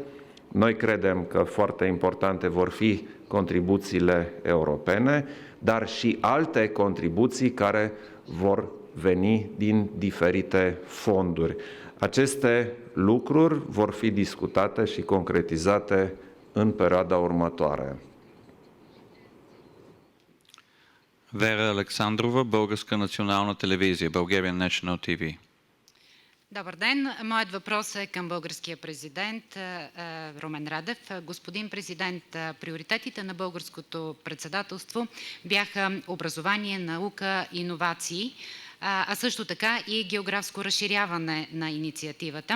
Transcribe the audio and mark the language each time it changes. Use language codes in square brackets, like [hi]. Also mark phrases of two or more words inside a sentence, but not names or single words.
[ro] Noi credem că foarte importante vor fi contribuțiile europene, dar și alte contribuții care vor veni din diferite fonduri. Aceste lucruri vor fi discutate și concretizate în perioada următoare. [bg] Вера Александрова, Българска национална телевизия, Bulgarian National TV. Добър ден. Моят въпрос е към българския президент Румен Радев. Господин президент, приоритетите на българското председателство бяха образование, наука, иновации, а също така и географско разширяване на инициативата.